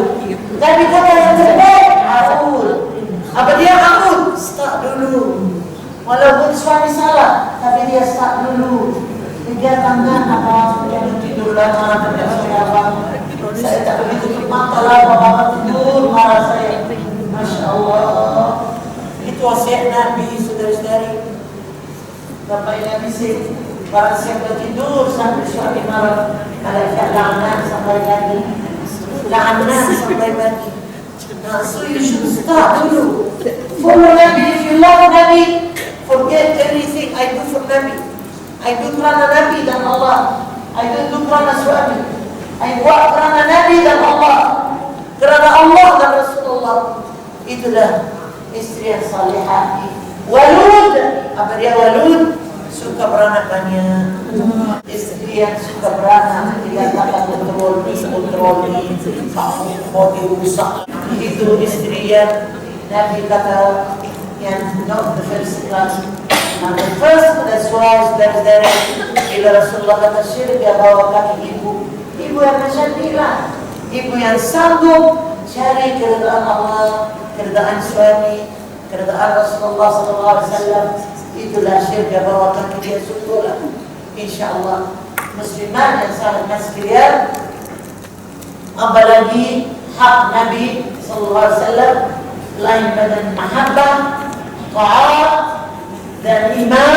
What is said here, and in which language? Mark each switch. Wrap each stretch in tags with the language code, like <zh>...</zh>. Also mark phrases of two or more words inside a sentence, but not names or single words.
<ms>Tapi kata yang terbaik, Aud. Apa dia Aud? Start dulu. Walaupun suami salah, tapi dia start dulu. Tiga tangan apa? Jangan tidur lama, tidak saya abang. Saya tak boleh tutup mata lah, bapak tidur marah saya. Masya Allah. Itu wasiat Nabi, saudara-saudari. Bapak Nabi sih, barang siapa tidur sampai suami marah, malaikat laknat sampai pagi, laknat sampai pagi.</ms> <en>So you should start dulu.</en> <ms>Follow Nabi.</ms> <en>If you love Nabi, forget everything I do for Nabi. I do</en> <ms>kerana Nabi dan Allah.</ms> <en>I don't do</en> <ms>kerana suami. I buat kerana Nabi dan Allah. Kerana Allah dan Rasulullah. Itulah istri yang salihah. Walud, apa dia walud? Suka beranak banyak. Istri yang suka beranak, tidak dapat kontrol body rusak. Itu istri yang Nabi kata yang</ms> <en>not the first class. The first, that's why</en> <ms>dari bila Rasulullah kata syirik, dia bawa kaki ibu yang macam inilah, ibu yang sanggup cari keridaan Allah, keridaan suami, keridaan Rasulullah SAW. Itulah syirik, dia bawa kaki dia syukurlah. InsyaAllah muslimat yang sangat sekalian, apalagi hak Nabi SAW lain badan mahabbah, ta'at dan iman.</ms>